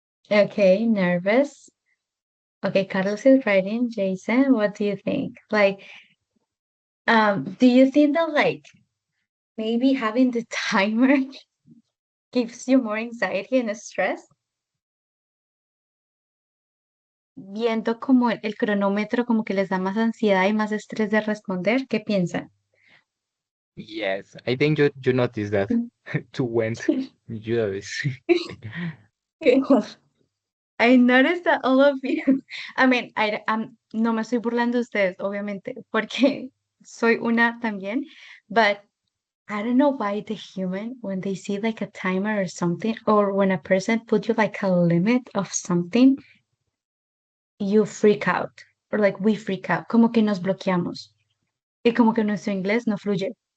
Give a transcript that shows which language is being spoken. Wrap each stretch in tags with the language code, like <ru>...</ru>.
<en>Okay, nervous. Okay, Carlos is writing. Jason, what do you think? Like, do you think that like maybe having the timer gives you more anxiety and stress?</en> <es>Viendo como el cronómetro como que les da más ansiedad y más estrés de responder, ¿qué piensan?</es> <en>Yes, I think you noticed that. To went. You always. I noticed that all of you, I mean,</en> <es>no me estoy burlando de ustedes, obviamente, porque soy una también,</es> <en>but I don't know why the human, when they see like a timer or something, or when a person put you like a limit of something, you freak out, or like we freak out,</en> <es>como que nos bloqueamos, y como que nuestro inglés no fluye.</es>